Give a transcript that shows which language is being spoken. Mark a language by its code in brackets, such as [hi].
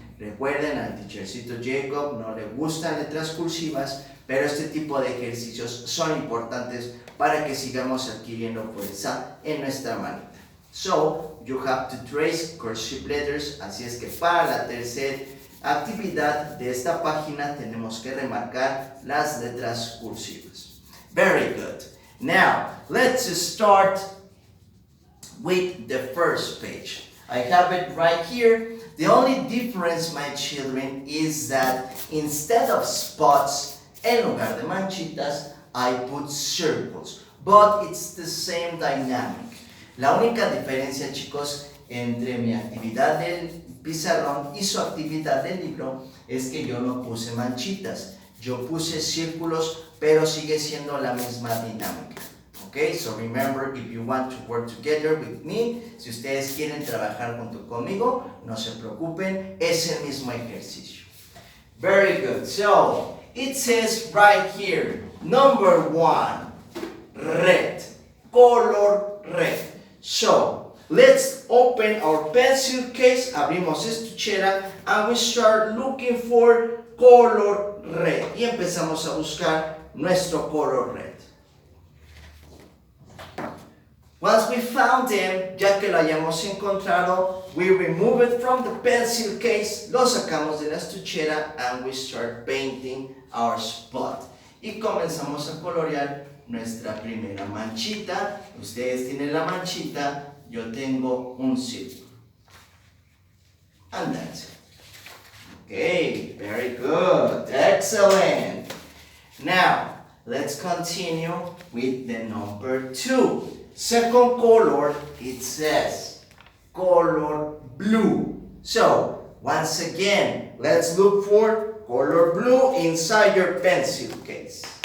[es] Recuerden, al teachercito Jacob no le gustan letras cursivas, pero este tipo de ejercicios son importantes para que sigamos adquiriendo fuerza en nuestra manita. [en] So, you have to trace cursive letters, [es] así es que para la tercera actividad de esta página tenemos que remarcar las letras cursivas. [en] Very good. Now, let's start with the first page. I have it right here. The only difference, my children, is that instead of spots, [es] en lugar de manchitas, [en] I put circles. But it's the same dynamic. [es] La única diferencia, chicos, entre mi actividad del pizarrón y su actividad del libro es que yo no puse manchitas, yo puse círculos, pero sigue siendo la misma dinámica. [en] Okay, so remember, if you want to work together with me, [es] si ustedes quieren trabajar junto conmigo, no se preocupen, es el mismo ejercicio. [en] Very good. So, it says right here, number 1, red, color red. So, let's open our pencil case, [es] abrimos estuchera, [en] and we start looking for color red. [es] Y empezamos a buscar nuestro color red. [en] Once we found them, [es] ya que lo hayamos encontrado, [en] we remove it from the pencil case, [es] lo sacamos de la estuchera, [en] and we start painting our spot. [es] Y comenzamos a colorear nuestra primera manchita. Ustedes tienen la manchita, yo tengo un círculo. [en] And that's it. Okay, very good, excellent. Now, let's continue with the number 2. Second color, it says color blue. So, once again, let's look for color blue inside your pencil case.